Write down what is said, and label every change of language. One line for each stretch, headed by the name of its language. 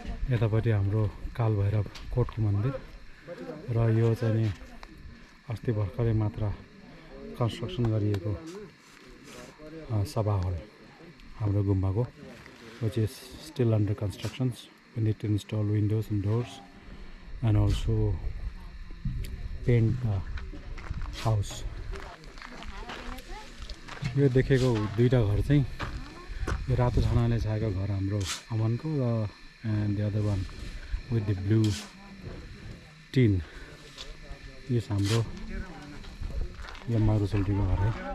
Nepali: यतापट्टि हाम्रो काल भैरव कोटको मन्दिर र यो चाहिँ नि अस्ति भर्खरै मात्र कन्स्ट्रक्सन गरिएको सभा हल हाम्रो गुम्बाको, which is still under constructions.
English: We need to install windows and doors and also paint the house.
Nepali: यो देखेको दुईटा घर चाहिँ यो रातो छानाले छाएको घर हाम्रो अमनको र and the other one with the blue tin यो हाम्रो यो मारुसल्टीको घर है।